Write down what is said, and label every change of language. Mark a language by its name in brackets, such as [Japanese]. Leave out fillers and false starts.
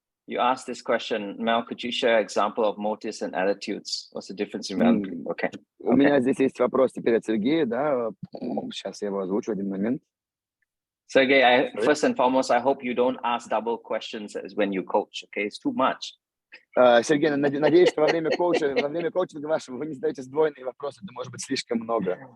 [English] You asked this question, Mel, could you share an example of motives and attitudes? What's the difference in Okay. [Russian] У меня здесь есть вопрос теперь от Сергея, да, сейчас я его озвучу, один момент. [English] Sergey, first and foremost, I hope you don't ask double questions when you coach, okay? It's too much. [Russian] Сергей, надеюсь, что во время коучинга вашего вы не задаете сдвоенные вопросы, это может быть слишком много.